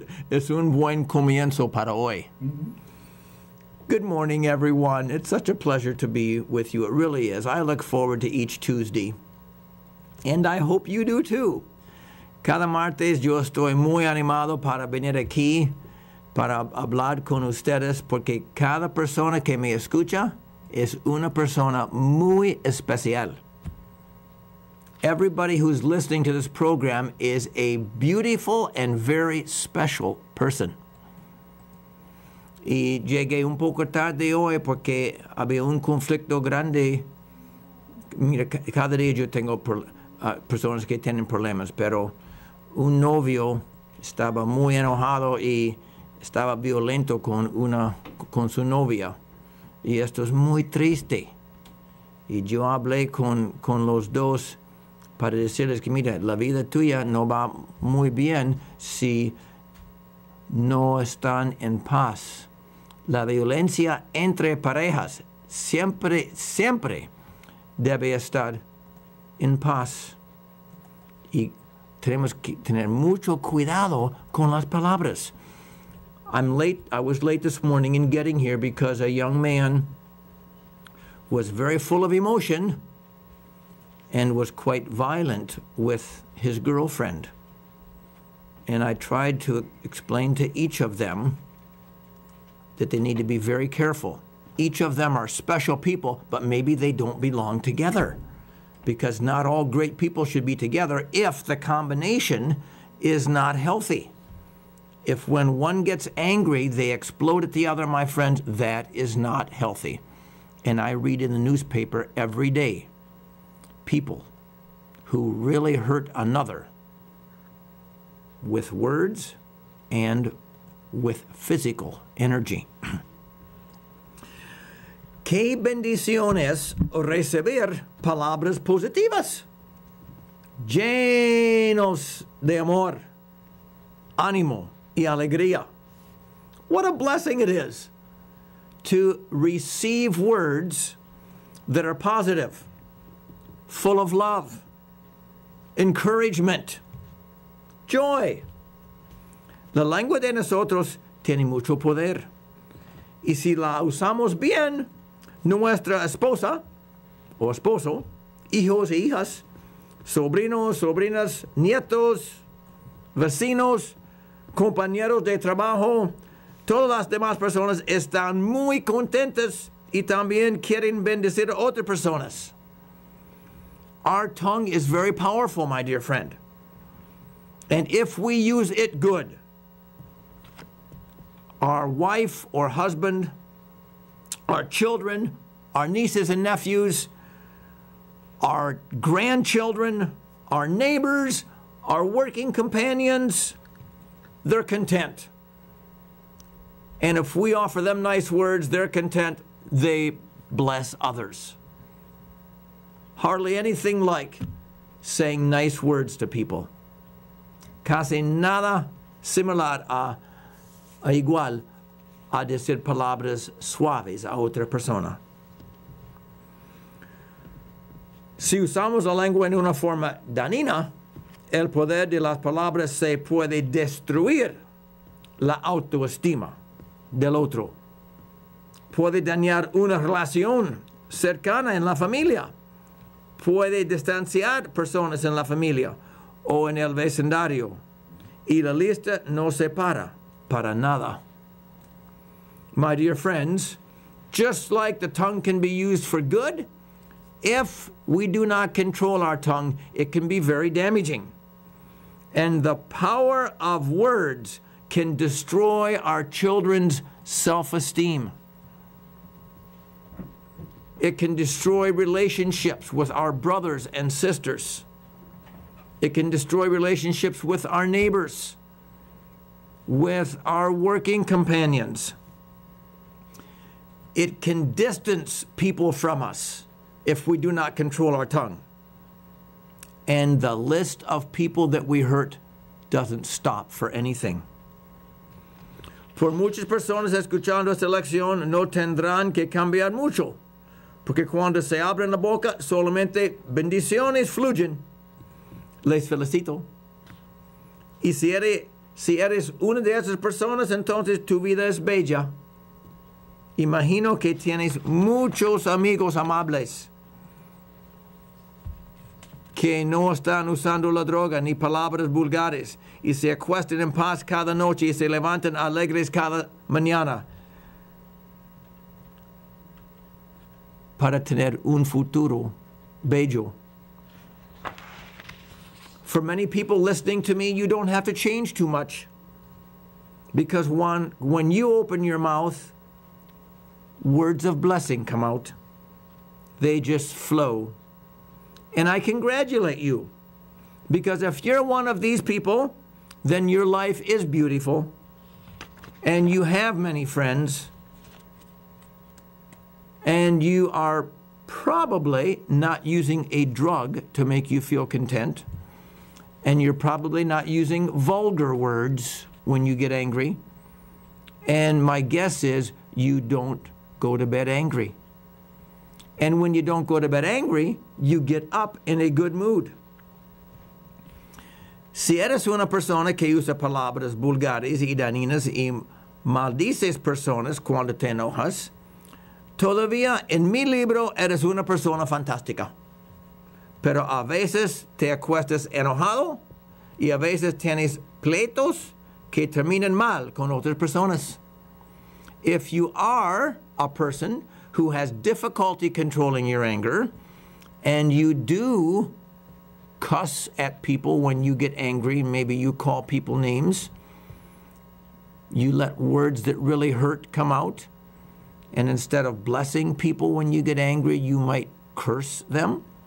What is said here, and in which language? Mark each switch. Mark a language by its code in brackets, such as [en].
[es] Es un buen comienzo para hoy. Mm-hmm. [en] Good morning, everyone. It's such a pleasure to be with you. It really is. I look forward to each Tuesday. And I hope you do too. [es] Cada martes yo estoy muy animado para venir aquí, para hablar con ustedes, porque cada persona que me escucha es una persona muy especial. [en] Everybody who's listening to this program is a beautiful and very special person. [es] Y llegué un poco tarde hoy porque había un conflicto grande. Mira, cada día yo tengo personas que tienen problemas, pero un novio estaba muy enojado y estaba violento con su novia. Y esto es muy triste. Y yo hablé con los dos para decirles que, mira, la vida tuya no va muy bien si no están en paz. La violencia entre parejas siempre debe estar en paz. Y tenemos que tener mucho cuidado con las palabras. [en] I was late this morning in getting here because a young man was very full of emotion and was quite violent with his girlfriend. And I tried to explain to each of them that they need to be very careful. Each of them are special people, but maybe they don't belong together, because not all great people should be together if the combination is not healthy. If when one gets angry, they explode at the other, my friends, that is not healthy. And I read in the newspaper every day people who really hurt another with words and with physical energy. [es] Qué bendición es recibir palabras positivas, llenos de amor, ánimo y alegría. [en] What a blessing it is to receive words that are positive, full of love, encouragement, joy. [es] La lengua de nosotros tiene mucho poder. Y si la usamos bien, nuestra esposa o esposo, hijos e hijas, sobrinos, sobrinas, nietos, vecinos, compañeros de trabajo, todas las demás personas están muy contentas y también quieren bendecir a otras personas. [en] Our tongue is very powerful, my dear friend. And if we use it good, our wife or husband, our children, our nieces and nephews, our grandchildren, our neighbors, our working companions, they're content. And if we offer them nice words, they're content. They bless others. Hardly anything like saying nice words to people. [es] Casi nada similar a igual a decir palabras suaves a otra persona. Si usamos la lengua en una forma dañina, el poder de las palabras se puede destruir la autoestima del otro. Puede dañar una relación cercana en la familia. Puede distanciar personas en la familia o en el vecindario. Y la lista no se para nada. [en] My dear friends, just like the tongue can be used for good, if we do not control our tongue, it can be very damaging. And the power of words can destroy our children's self-esteem. It can destroy relationships with our brothers and sisters. It can destroy relationships with our neighbors, with our working companions. It can distance people from us if we do not control our tongue. And the list of people that we hurt doesn't stop for anything. [es] Por muchas personas escuchando esta lección no tendrán que cambiar mucho, porque cuando se abre la boca solamente bendiciones fluyen. Les felicito. Y si eres una de esas personas, entonces tu vida es bella. Imagino que tienes muchos amigos amables que no están usando la droga ni palabras vulgares y se acuestan en paz cada noche y se levantan alegres cada mañana para tener un futuro bello. [en] For many people listening to me, you don't have to change too much, because when you open your mouth, words of blessing come out. They just flow. And I congratulate you, because if you're one of these people, then your life is beautiful, and you have many friends, and you are probably not using a drug to make you feel content, and you're probably not using vulgar words when you get angry, and my guess is you don't go to bed angry. And when you don't go to bed angry, you get up in a good mood. [es] Si eres una persona que usa palabras vulgares y dañinas y maldices personas cuando te enojas, todavía en mi libro eres una persona fantástica. Pero a veces te acuestas enojado y a veces tienes pleitos que terminan mal con otras personas. [en] If you are a person who has difficulty controlling your anger, and you do cuss at people when you get angry, maybe you call people names, you let words that really hurt come out, and instead of blessing people when you get angry, you might curse them.